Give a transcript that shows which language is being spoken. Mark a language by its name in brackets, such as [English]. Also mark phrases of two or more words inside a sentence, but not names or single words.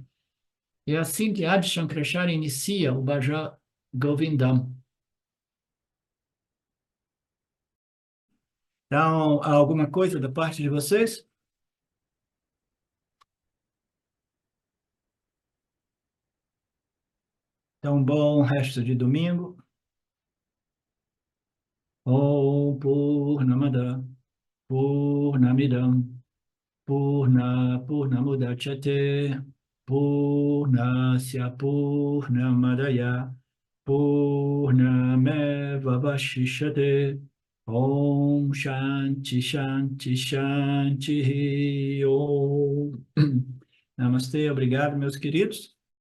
[Portuguese] É assim que Adi Shankaracharya inicia o Bhaja Govindam. Então, há alguma coisa da parte de vocês? Então, bom resto de domingo. [Sanskrit] ॐ पूर्णमदः पूर्णमिदं पूर्णमुदच्यते पूर्णस्य पूर्णमादाय पूर्णमेवावशिष्यते ॐ शान्ति शान्ति शान्ति ॐ. [Portuguese] Namastê, obrigado, meus queridos.